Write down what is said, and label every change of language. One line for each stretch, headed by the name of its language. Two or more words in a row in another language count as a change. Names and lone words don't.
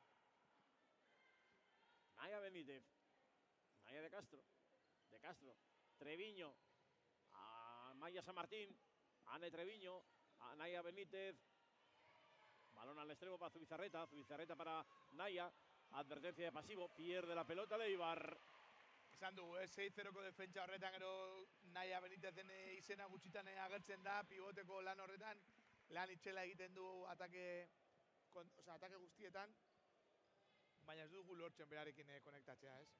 Spanish: Naya Benítez, Naya de Castro, Treviño, a Maya San Martín, Ane Treviño, a Naya Benítez. Balón al extremo para Zubizarreta, Zubizarreta para Naya. Advertencia de pasivo, pierde la pelota el Eibar.
Basque: Esan dugu, 6-0ko defentsa horretan gero Naya Benitezen izena gutxitan agertzen da, piboteko lan horretan, lan itxela egiten du atake guztietan, baina ez dugu lortzen berarekin konektatzea, ez?